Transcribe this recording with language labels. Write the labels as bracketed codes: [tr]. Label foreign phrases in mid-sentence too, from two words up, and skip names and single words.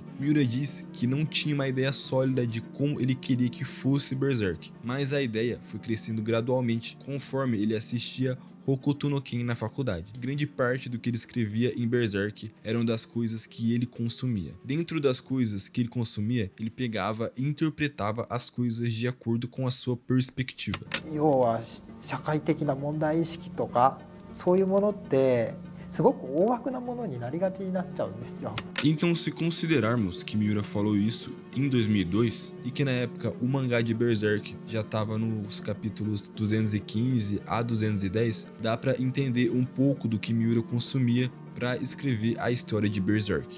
[pt] Miura disse que não tinha uma ideia sólida de como ele queria que fosse Berserk, mas a ideia foi crescendo gradualmente conforme ele assistia Hokuto no Ken na faculdade. Grande parte do que ele escrevia em Berserk eram das coisas que ele consumia. Dentro das coisas que ele consumia, ele pegava e interpretava as coisas de acordo com a sua perspectiva. [ja] 要は社会的な問題意識とかそういうものってすごく大枠なものになりがちになっちゃうんですよ。 [pt] Então, se considerarmos que Miura falou isso em 2002 e que na época o mangá de Berserk já estava nos capítulos 215 a 210, dá para entender um pouco do que Miura consumia para escrever a história de Berserk.